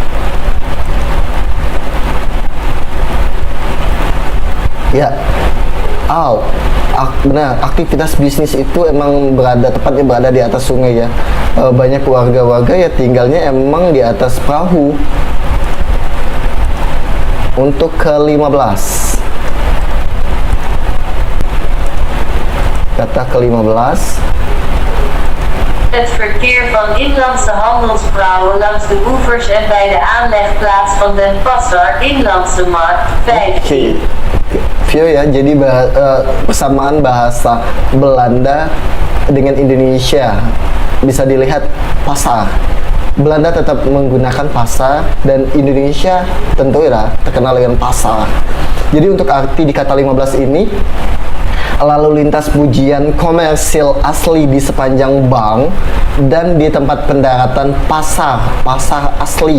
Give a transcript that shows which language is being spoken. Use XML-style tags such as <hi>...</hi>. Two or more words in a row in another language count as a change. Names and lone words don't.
<id>Ya, benar, aktivitas bisnis itu emang tepatnya berada di atas sungai ya. Banyak warga-warga ya tinggalnya emang di atas perahu. Untuk ke-15, kata ke-15,</id> <nl>Het verkeer van inlandse handelsvrouwen langs de oevers en bij de aanlegplaats van Den Passer, Inlandse Markt 15.</nl> <id>View ya, jadi persamaan bahasa Belanda dengan Indonesia bisa dilihat pasar. Belanda tetap menggunakan pasar dan Indonesia tentu ya terkenal dengan pasar. Jadi untuk arti di kata 15 ini, lalu lintas pujian komersil asli di sepanjang bank dan di tempat pendaratan pasar asli.</id>